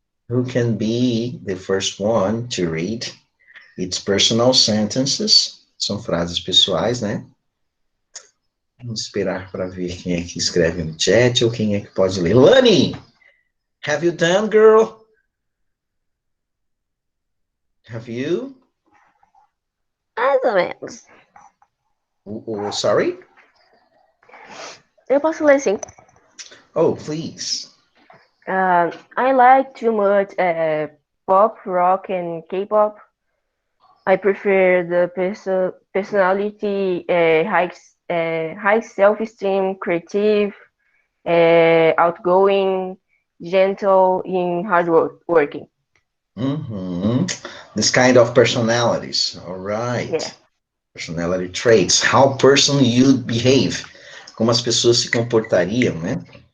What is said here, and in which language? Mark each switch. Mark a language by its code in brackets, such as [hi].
[en] Who can be the first one to read? It's personal sentences. [pt] São frases pessoais, né? Vamos esperar para ver quem é que escreve no chat ou quem é que pode ler. [en] Lani, have you done, girl? Have you? [pt] Mais ou menos. [en] Sorry? [pt] Eu posso ler sim. [en] Oh, please. I like too much pop, rock, and K-pop. I prefer the personality, high self-esteem, creative, outgoing, gentle, and hardworking. Mm-hmm. This kind of personalities. All right. Yeah. Personality traits. How person you behave. [pt] Como as pessoas se comportariam, né?